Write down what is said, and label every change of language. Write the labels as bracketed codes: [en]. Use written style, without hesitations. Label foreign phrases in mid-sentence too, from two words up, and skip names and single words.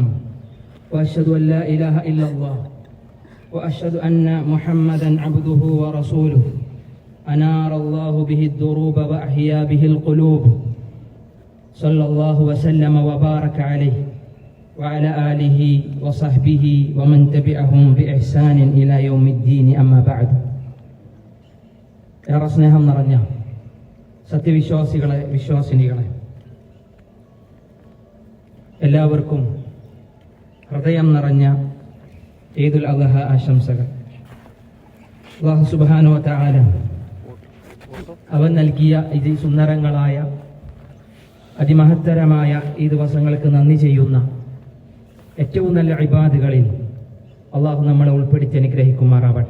[ar] وأشهد أن لا إله إلا الله، وأشهد أن محمدا عبده ورسوله، أنار الله به الدروب وأحيا به القلوب. صلى الله وسلم وبارك عليه وعلى آله وصحبه ومن تبعهم بإحسان إلى يوم الدين. أما بعد. [ml] ഏറെ സ്നേഹം നിറഞ്ഞ സത്യവിശ്വാസികളെ, വിശ്വാസിനികളെ, എല്ലാവർക്കും ഹൃദയം നിറഞ്ഞ ഈദുൽ അദ്ഹ ആശംസകൾ. അല്ലാഹു [ar] سبحانه وتعالى [ml] അവൻ നൽകിയ ഈ സുന്ദരങ്ങളായ അതിമഹത്തരമായ ഈ ദിവസങ്ങൾക്ക് നന്ദി ചെയ്യുന്ന ഏറ്റവും നല്ല ഇബാദുകളിൽ അള്ളാഹു നമ്മളെ ഉൾപ്പെടുത്തി അനുഗ്രഹിക്കുമാറാവട്ടെ.